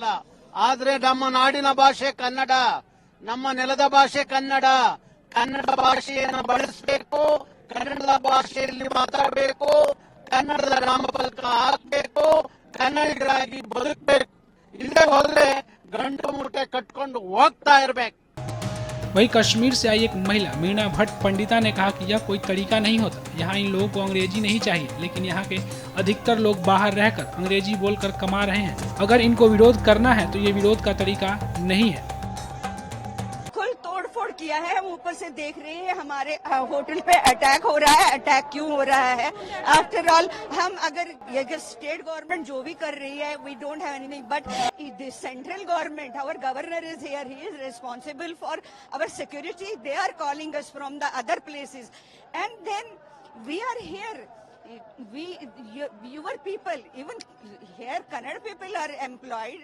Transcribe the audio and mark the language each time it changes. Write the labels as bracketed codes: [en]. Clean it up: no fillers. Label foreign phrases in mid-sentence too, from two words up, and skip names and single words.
[kn] ಆದ್ರೆ ನಮ್ಮ ನಾಡಿನ ಭಾಷೆ ಕನ್ನಡ, ನಮ್ಮ ನೆಲದ ಭಾಷೆ ಕನ್ನಡ. ಕನ್ನಡ ಭಾಷೆಯನ್ನು ಬಳಸಬೇಕು, ಕನ್ನಡದ ಭಾಷೆಯಲ್ಲಿ ಮಾತಾಡಬೇಕು, ಕನ್ನಡದ ನಾಮಫಲಕ ಹಾಕಬೇಕು, ಕನ್ನಡಿಗರಾಗಿ ಬದುಕಬೇಕು. ಇಲ್ಲದೆ ಹೋದ್ರೆ ಗಂಟು ಮೂಟೆ ಕಟ್ಕೊಂಡು ಹೋಗ್ತಾ ಇರ್ಬೇಕು. [hi] वहीं कश्मीर से आई एक महिला मीना भट्ट पंडिता ने कहा कि यह कोई तरीका नहीं होता। यहाँ इन लोगों को अंग्रेजी नहीं चाहिए, लेकिन यहाँ के अधिकतर लोग बाहर रहकर अंग्रेजी बोलकर कमा रहे हैं। अगर इनको विरोध करना है तो ये विरोध का तरीका नहीं है। फुल तोड़फोड़ किया है, हम ऊपर से देख रहे हैं। हमारे होटल पे अटैक हो रहा है। अटैक क्यों हो रहा है? [en] after all [hi] हम अगर [en] state government [hi] जो भी कर रही है, [en] We don't have anything, but the central government, our governor is here, he is responsible for our security. They are calling us from the other places and then we are here. Your people, even here Kannada people are employed.